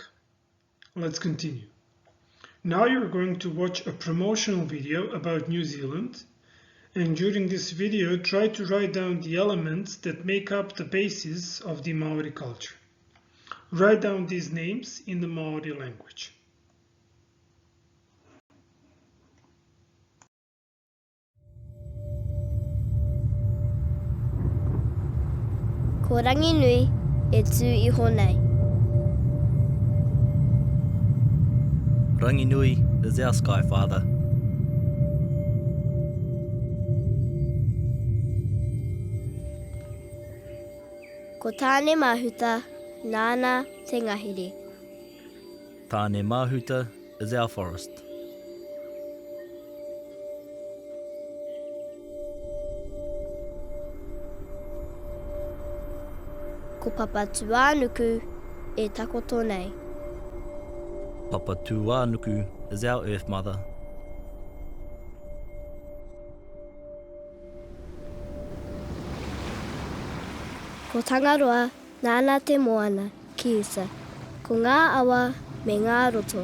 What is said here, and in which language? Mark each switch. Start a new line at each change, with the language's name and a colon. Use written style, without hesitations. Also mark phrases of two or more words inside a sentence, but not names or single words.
English: Let's continue. Now you're going to watch a promotional video about New Zealand, and during this video try to write down the elements that make up the basis of the Maori culture. Write down these names in the Maori language.
Māori: Ko rangi nui e tū iho nei.
English: Rangi nui is our sky father.
Māori: Ko tāne mahuta, nāna te ngahiri.
English: Tāne mahuta is our forest.
Māori: Ko papatuanuku e takoto nei.
English: Papatuanuku is our earth mother.
Māori: Ko Tangaroa, nāna te moana, ki usa. Ko ngā awa me ngā roto.